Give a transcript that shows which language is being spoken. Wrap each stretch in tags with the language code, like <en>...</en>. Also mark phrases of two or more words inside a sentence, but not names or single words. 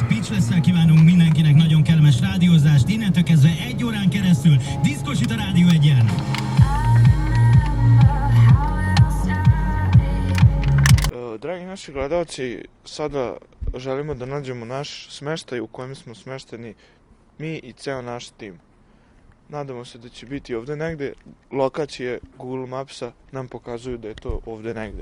<hu>Stressszel kívánunk mindenkinek nagyon kellemes rádiózást, innentől kezdve 1 órán keresztül diszkosít a Rádió 1-en.</hu> <sr>Dragi naši gledalci, sada želimo da nađemo naš smeštaj u kojem smo smešteni mi i ceo naš tim. Nadamo se da će biti ovde negde, lokacije Google Mapsa nam pokazuju da je to ovde negde.</sr>